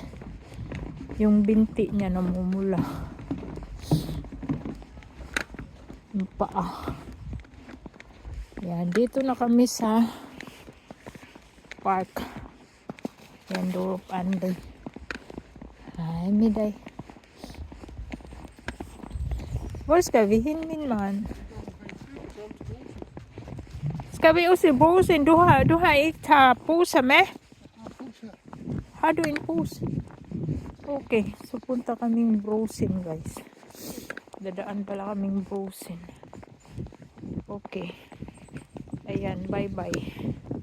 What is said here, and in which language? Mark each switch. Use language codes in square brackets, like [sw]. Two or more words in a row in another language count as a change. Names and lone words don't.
[tl] Yung binti niya namumula. Yung paa. Yan, dito na kami sa park. Yan, Dorop Anday. Ay, miday. [da] Hvor skal vi hen, min man? Skal vi også i brusen? Du har ikke taget poser med? Har du en pose? [tl] Okay, so punta kaming brusin, guys. Dadaan pala kaming brusin. Okay. Ayan, bye-bye.